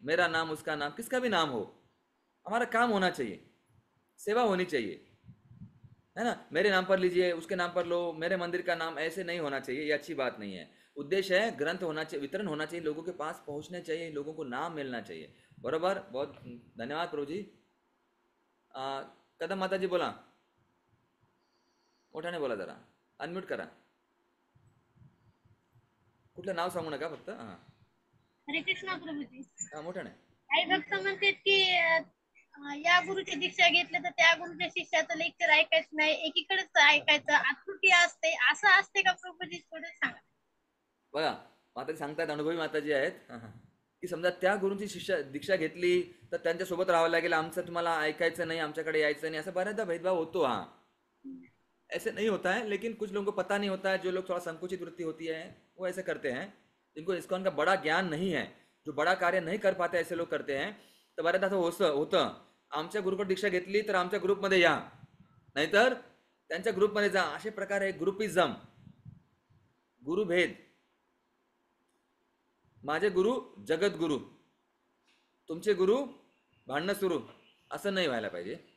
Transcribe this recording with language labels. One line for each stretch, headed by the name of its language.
Hindi: मेरा नाम, उसका नाम, किसका भी नाम हो, हमारा काम होना चाहिए, सेवा होनी चाहिए, है ना। मेरे नाम पर लीजिए, उसके नाम पर लो, मेरे मंदिर का नाम, ऐसे नहीं होना चाहिए, ये अच्छी बात नहीं है। उद्देश्य है ग्रंथ होना चाहिए, वितरण होना चाहिए, लोगों के पास पहुंचने चाहिए, लोगों को नाम मिलना चाहिए। बरोबर, बहुत धन्यवाद प्रभू जी।
Marathi: कदम माता जी बोला, मोठ्याने बोला जरा, अनम्यूट करा, कुठलं नाव सांगू नका फक्त, हां हरे कृष्णा प्रभूजी. हां मोठ्याने. काही भक्त म्हणतात की या गुरुची दीक्षा घेतली तर त्या गुरुच्या शिष्याचं लेक्चर ऐकायचं नाही, एकीकडेच ऐकायचं, आकृती असते, असं असते का प्रभूजी? थोडं सांगा. बघा माताजी सांगतात, अनुभवी माताजी आहेत, की समजा त्या गुरूंची दीक्षा घेतली तर त्यांच्यासोबत राहावं लागेल, आमचं तुम्हाला ऐकायचं नाही, आमच्याकडे यायचं नाही, असं बऱ्याचदा भेदभाव होतो।
Hindi: हाँ, ऐसे नहीं होता है, लेकिन कुछ लोगों को पता नहीं होता है, जो लोग थोड़ा संकुचित वृत्ति होती है वो ऐसे करते हैं, जिनको इस्कॉन का बड़ा ज्ञान नहीं है, जो बड़ा कार्य नहीं कर पाते, ऐसे लोग करते हैं।
Marathi: तर बऱ्याचदा असं होतं, आमच्या गुरुकडे दीक्षा घेतली तर आमच्या ग्रुपमध्ये या, नाहीतर त्यांच्या ग्रुपमध्ये जा, असे प्रकार आहे ग्रुपिझम, गुरुभेद। माझे गुरु जगद्गुरु, तुमचे गुरु भांडणं सुरू, असं नाही व्हायला पाहिजे।